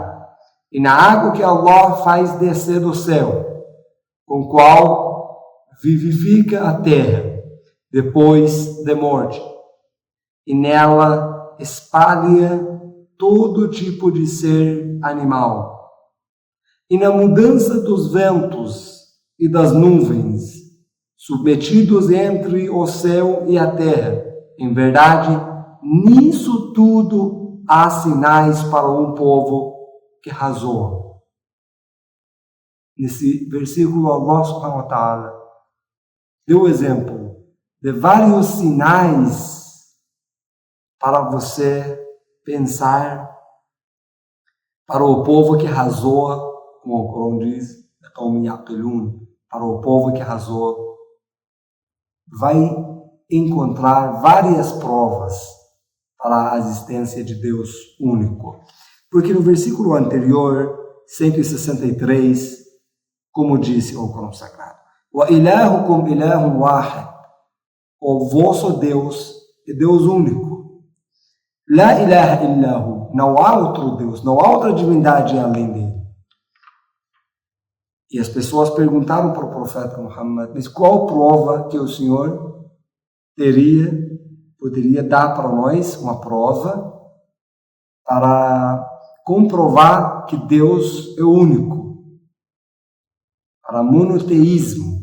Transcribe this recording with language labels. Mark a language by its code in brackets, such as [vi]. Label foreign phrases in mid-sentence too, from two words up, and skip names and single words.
[pt] e na água que Allah faz descer do céu, com o qual vivifica a terra depois da morte, e nela espalha todo tipo de ser animal, e na mudança dos ventos e das nuvens, submetidos entre o céu e a terra. Em verdade, nisso tudo há sinais para um povo que razoa. Nesse versículo, [ar] الله سبحانه وتعالى [pt] deu o exemplo de vários sinais para você pensar, para o povo que razoa, como o Corão diz, para o povo que razoa, vai encontrar várias provas para a existência de Deus único. Porque no versículo anterior, 163, como disse o Corão Sagrado, [ar] وإلهكم إله واحد, [pt] o vosso Deus é Deus único. [ar] لا إله إلا هو, [pt] não há outro Deus, não há outra divindade além dele. E as pessoas perguntaram para o profeta Muhammad, mas qual prova que o Senhor poderia dar para nós, uma prova para comprovar que Deus é único, para monoteísmo.